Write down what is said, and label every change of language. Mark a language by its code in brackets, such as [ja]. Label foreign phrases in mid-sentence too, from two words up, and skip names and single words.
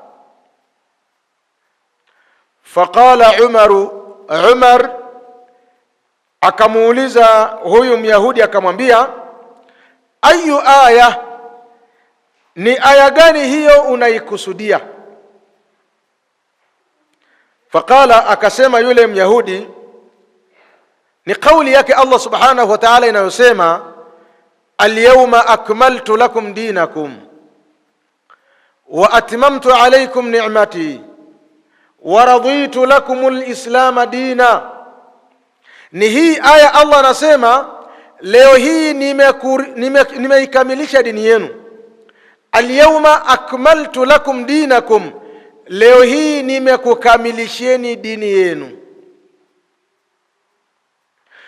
[sw] Faqala Umar akamuuliza huyu Myahudi, akamwambia, [ar] أي آية, [sw] ni aya gani hiyo unaikusudia? Faqala, akasema yule Myahudi, ni kauli yake Allah [ar] سبحانه وتعالى [sw] inayosema, [ar] اليوم أكملت لكم دينكم وأتممت عليكم نعمتي ورضيت لكم الإسلام دينا. [sw] Ni hii aya Allah anasema, leo hii nimeikamilisha dini yenu. [ar] اليوم أكملت لكم دينكم, [sw] leo hii nimekukamilishieni dini yenu.